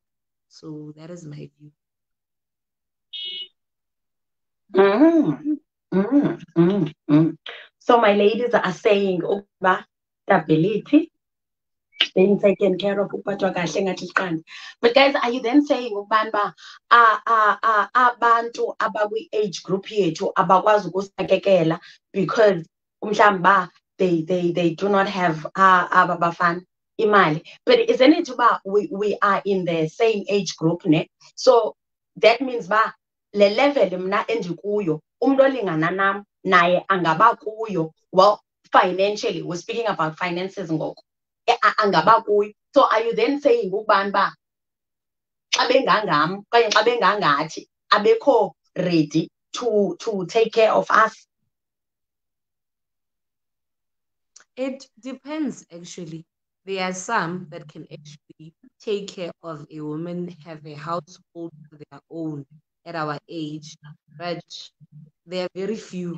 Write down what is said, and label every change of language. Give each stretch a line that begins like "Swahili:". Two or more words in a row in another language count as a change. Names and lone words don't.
English: So that is my view. So my ladies are saying stability, being taken care of, but guys, are you then saying
Xhosa: abantu abakwi-age group yethu abakwazi ukusakekela
English: because they do not have
Xhosa: abafana imali?
English: But isn't it we are in the same age group, ne? So that means
Xhosa: le level mna endikuyo umuntu olingana nam naye angaba kuyo.
English: Well, financially, we're speaking about finances ngoko.
Xhosa: Angaba kuyo.
English: So are you then saying
Xhosa: ukubana xa bengangam okanye xa bengangathi abekho
English: ready to take care of us? It depends, actually. There are some that can actually take care of a woman, have a household of their own at our age, but there are very few.